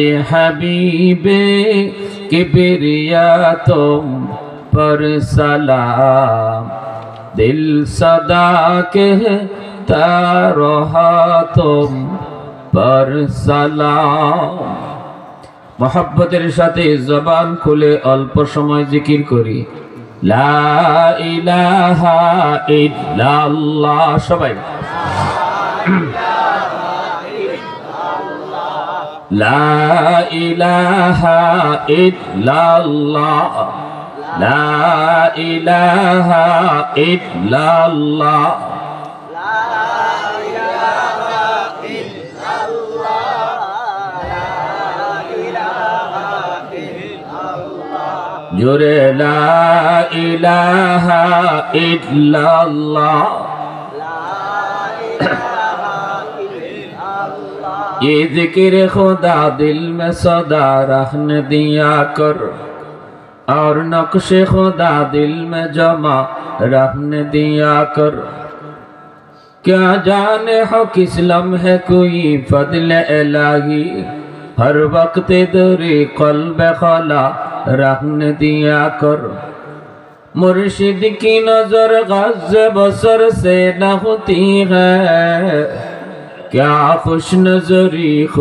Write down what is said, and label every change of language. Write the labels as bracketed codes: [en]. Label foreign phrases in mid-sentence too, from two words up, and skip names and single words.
[ur] حبیب کبریا تم پر سلام [bn] دل صدا کہتا رہا تم پر سلام محبতের সাথে জবান খুলে অল্প সময় জিকির করি [ar] لا إله إلا الله [bn] সবাই [ar] لا إله إلا الله لا إله إلا الله [ur] জোরে [ar] لا إله إلا الله [ur] یہ ذکر خدا دل میں صدا رکھنے دیا کر اور نقش خدا دل میں جما رکھنے دیا کر کیا جانے ہو کس لمحے کوئی فضل الٰہی ہر وقت در قلب کھلا رکھنے دیا کر مرشد کی نظر غض بصر سے نہ ہوتی ہے کیا خوش نظری